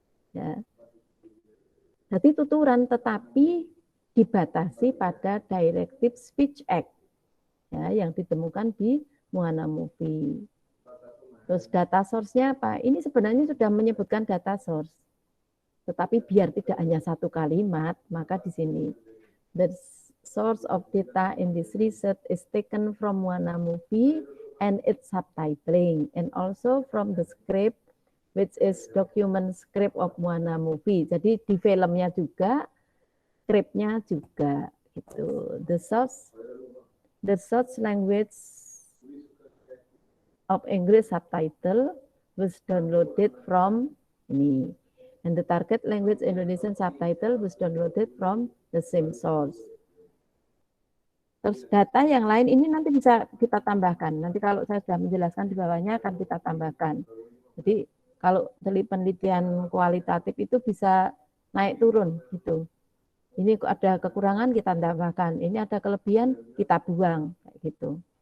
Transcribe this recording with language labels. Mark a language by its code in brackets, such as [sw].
[id] Ya. Jadi tuturan tetapi dibatasi pada directive speech act, ya, yang ditemukan di Moana Movie. Terus data source-nya apa? Ini sebenarnya sudah menyebutkan data source. Tetapi biar tidak hanya satu kalimat, maka di sini [en] the source of data in this research is taken from Moana Movie and its subtitling, and also from the script which is document script of Moana Movie. [id] Jadi di filmnya juga, scriptnya juga gitu. [en] The source language of English subtitle was downloaded from [id] ini. [en] And the target language Indonesian subtitle was downloaded from the same source. [id] Terus data yang lain ini nanti bisa kita tambahkan. Nanti kalau saya sudah menjelaskan di bawahnya akan kita tambahkan. Jadi kalau penelitian kualitatif itu bisa naik turun gitu. Ini ada kekurangan kita tambahkan, ini ada kelebihan kita buang kayak gitu.